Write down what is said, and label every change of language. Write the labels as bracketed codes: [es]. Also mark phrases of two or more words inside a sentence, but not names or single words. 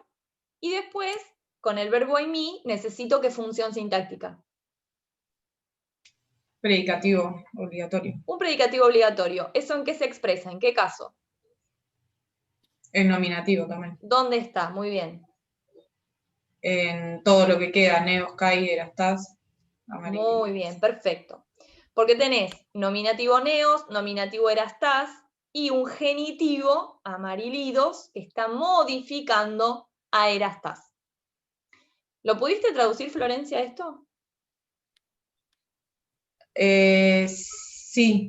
[es] Y después, con el verbo imi, necesito qué función sintáctica. Predicativo obligatorio. Un predicativo obligatorio. ¿Eso en qué se expresa? ¿En qué caso? En nominativo también. ¿Dónde está? Muy bien. En todo lo que queda, [el] νέος, καί, ἐραστής, [es] amarillo. Muy bien, perfecto. Porque tenés nominativo neos, nominativo erastás y un genitivo, amarilidos, que está modificando a erastás. ¿Lo pudiste traducir, Florencia, esto? Sí.